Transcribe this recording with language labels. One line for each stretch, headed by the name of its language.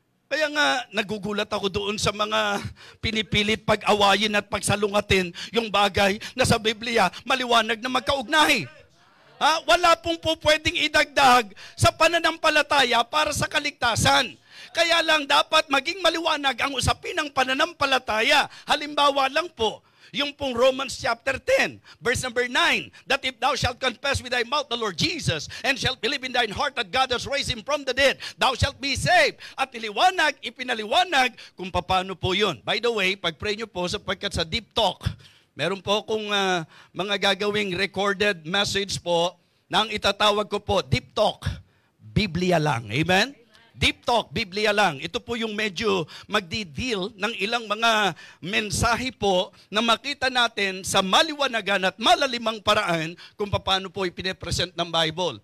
Filipino: Kaya nga, nagugulat ako doon sa mga pinipilit pag-awayin at pagsalungatin yung bagay na sa Biblia maliwanag na magkaugnay. Wala pong po pwedeng idagdag sa pananampalataya para sa kaligtasan. Kaya lang dapat maging maliwanag ang usapin ng pananampalataya. Halimbawa lang po, yung pong
English: Romans chapter 10, verse number 9, that if thou shalt confess with thy mouth the Lord Jesus, and shalt believe in thine heart that God has raised Him from the dead, thou shalt be saved.
Filipino: At ipinaliwanag kung paano po yun.
English: By the way,
Filipino: pag-pray nyo po sapagkat sa Deep Talk, meron po akong mga gagawing
English: recorded message
Filipino: po na ang itatawag ko po, Deep Talk, Biblia lang. Amen? Deep Talk, Biblia lang. Ito po yung medyo magdi-deal ng ilang mga mensahe po na makita natin sa maliwanagan at malalimang paraan kung paano po ipine-present ng Bible.